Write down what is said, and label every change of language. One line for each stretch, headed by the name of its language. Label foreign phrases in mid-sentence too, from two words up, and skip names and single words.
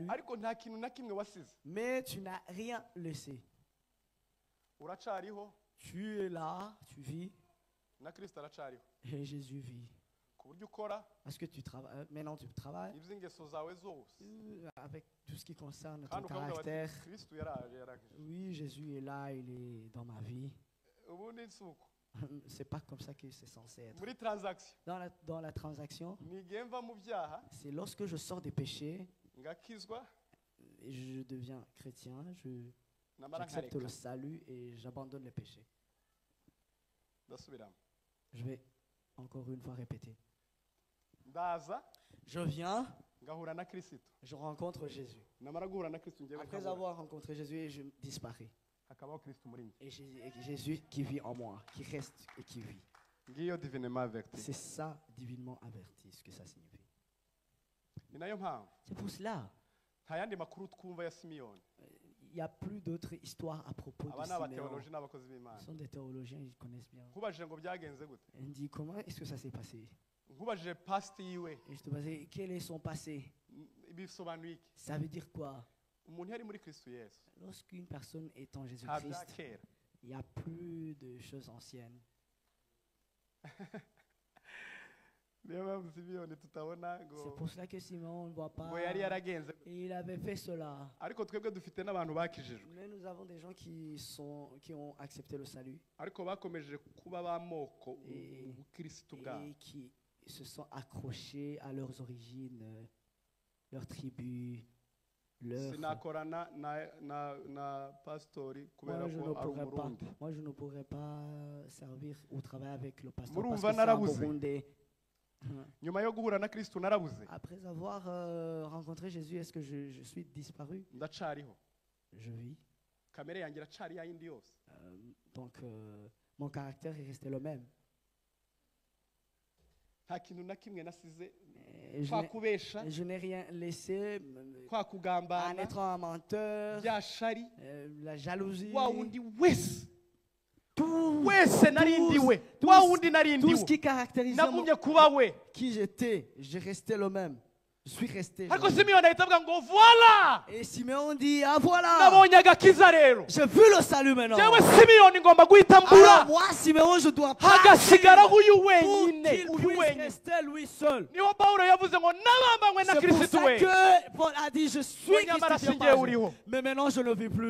Kinyarwanda: ariko nta kintu na kimwe wasize.
French: mais tu n'as rien laissé.
Kinyarwanda: Uracariho
French: Tu es là, tu vis,
Kinyarwanda: na Kristo aracariho,
French: et Jésus vit.
Kinyarwanda: ku buryo ukora
French: Parce que tu travailles, maintenant tu travailles
Kinyarwanda: iby'ingeso zawe zose
French: avec tout ce qui concerne ton
Kinyarwanda: kandi ukavuga bati
French: caractère.
Kinyarwanda: Kristo yarangije.
French: Oui, Jésus est là, il est dans ma vie.
Kinyarwanda: Ubundi si uko
French: C'est pas comme ça que c'est censé être.
Kinyarwanda: muri transaction
French: Dans la transaction,
Kinyarwanda: ni igihe mva mu byaha
French: c'est lorsque je sors des péchés
Kinyarwanda: ngakizwa
French: et je deviens chrétien,
Kinyarwanda: namara
French: j'accepte
Kinyarwanda: nkareka
French: le salut et j'abandonne les péchés.
Kinyarwanda: ndasubiramo
French: Je vais encore une fois répéter.
Kinyarwanda: ndaza
French: Je viens,
Kinyarwanda: ngahura na Kristo,
French: je rencontre Jésus.
Kinyarwanda: namara guhura na Kristo ngewe
French: Après avoir rencontré Jésus, je disparais.
Kinyarwanda: hakabaho Kristo muri njye.
French: Et Jésus qui vit en moi, qui reste et qui vit. Ngiyo divinement averti. C'est ça, divinement averti, ce que ça signifie.
Kinyarwanda: Ni nayo mpamvu
French: C'est pour cela.
Kinyarwanda: nta yandi makuru twumva ya Simiyoni.
French: Il n'y a plus d'autres histoires à propos
Kinyarwanda: Aba ni
French: de Siméon.
Kinyarwanda: abateoloji n'abakozi b'Imana.
French: Ce sont des théologiens, ils connaissent bien.
Kinyarwanda: Nkubajije ngo byagenze gute,
French: On dit comment est-ce que ça s'est passé?
Kinyarwanda: nkubajije past yiwe
French: Et je te disais, quel est son passé?
Kinyarwanda: bisobanuye iki?
French: Ça veut dire quoi?
Kinyarwanda: Umuntu yari muri Kristo Yesu
French: Lorsqu'une personne est en
Kinyarwanda: nta bya
French: Jésus-Christ,
Kinyarwanda: kera.
French: il n'y a plus de choses anciennes.
Kinyarwanda: Niyo mpamvu Simiyoni tutabona
French: C'est
Kinyarwanda: ngo
French: pour cela que Simon, on ne voit pas.
Kinyarwanda: ngo yari yaragenze.
French: Et il avait fait cela.
Kinyarwanda: Ariko twebwe dufite n'abantu bakijijwe
French: Mais nous avons des gens qui ont accepté le salut
Kinyarwanda: ariko bakomeje kuba b'amoko
French: Et-
Kinyarwanda: mu Kristo bwabo.
French: et qui se sont accrochés à leurs origines, leur tribu, leur...
Kinyarwanda: Sinakorana na pastori kubera
French: Moi je, ne
Kinyarwanda: ko ari
French: pourrais pas,
Kinyarwanda: umurundi.
French: moi, je ne pourrais pas servir ou travailler avec le pasteur
Kinyarwanda: Murumva
French: parce que c'est un
Kinyarwanda: narabuze.
French: Burundais.
Kinyarwanda: Nyuma yo guhura na Kristo narabuze,
French: Après avoir rencontré Jésus, est-ce que je suis disparu?
Kinyarwanda: ndacariho.
French: Je vis.
Kinyarwanda: Kamere yanjye iracari ya yindi yose.
French: Donc mon caractère est resté le même.
Kinyarwanda: Nta kintu na kimwe nasize,
French: Et
Kinyarwanda: kwa kubesha,
French: je n'ai rien laissé
Kinyarwanda: kwa
French: en
Kinyarwanda: kugambana,
French: être un menteur,
Kinyarwanda: bya shari,
French: la jalousie,
Kinyarwanda: wa wundi wese
French: tout,
Kinyarwanda: wese narindiwe, wa wundi
French: tout
Kinyarwanda: narindiwe,
French: ce qui caractérisait
Kinyarwanda: nagumye kuba we.
French: qui j'étais, j'ai resté le même. Je suis resté.
Kinyarwanda: Ariko Simiyoni ahita avuga ngo voila,
French: Et Simeon dit, ah voilà,
Kinyarwanda: nabonye agakiza rero.
French: j'ai vu le salut maintenant.
Kinyarwanda: Jewe Simiyoni ngomba guhita mbura,
French: Alors moi, Simeon, je dois pas
Kinyarwanda: hagasigaraho uyu
French: pour
Kinyarwanda: wenyine,
French: qu'il
Kinyarwanda: uyu
French: puisse
Kinyarwanda: wenyine.
French: rester lui seul.
Kinyarwanda: Niho Pawulo yavuze ngo nabambanywe na
French: C'est pour Kristo ça
Kinyarwanda: we.
French: que Paul a dit, je suis
Kinyarwanda: Ngo nyamara
French: Christ
Kinyarwanda: si njyewe uriho,
French: mais maintenant je ne vis plus.